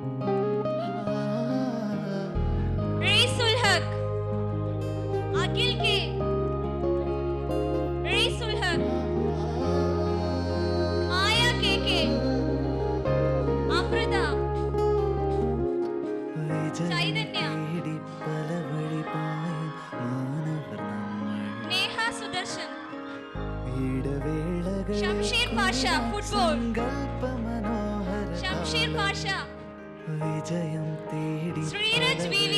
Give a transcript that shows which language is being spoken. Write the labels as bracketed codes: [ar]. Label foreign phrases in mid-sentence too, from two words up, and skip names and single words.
[ml] Ray Sulhak, Akhil K, Ray Sulhak, Maya KK, Amrita, Chaitanya, പല വഴി പായും മാനവർ നമ്മൾ Neha Sudarshan, ഇടവേളകൾ Shamsher Pasha football, സങ്കൽപ്പ മനോഹര Shamsher Pasha, വിജയം തേടി Sriraj VV,